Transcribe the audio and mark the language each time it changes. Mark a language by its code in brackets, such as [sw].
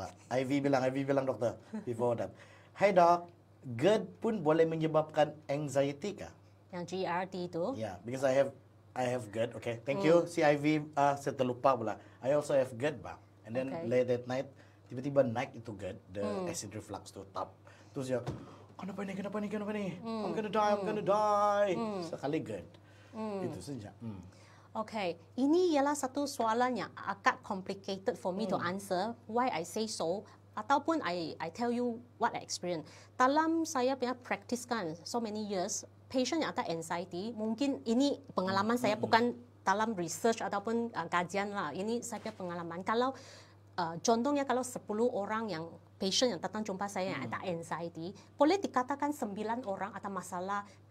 [ms] Ivy bilang dokter [en] before that. [ms] Hai dok, GERD pun boleh menyebabkan anxiety kah? Yang GERD itu. [en] Yeah, because I have GERD. Okay, thank you. [ms] Si Ivy, saya terlupa pula. [en] I also have GERD, Bang. And then late at night, [ms] tiba-tiba naik itu [en] GERD, the acid reflux tuh, tap. [ms] Terus ya, kenapa nih? [en] I'm gonna die. [ms] Sekali GERD. Itu saja. Okay, ini ialah satu soalan yang agak [en] complicated for me to answer. Why I say so? Ataupun I tell you what I experience. [ms] Dalam saya punya practice kan, [en] so many years, [ms] patient yang ada anxiety, mungkin ini pengalaman saya bukan dalam research ataupun kajian lah. Ini saya punya pengalaman. Kalau contohnya kalau 10 orang yang patient yang datang jumpa saya yang ada anxiety, boleh dikatakan 9 orang ada masalah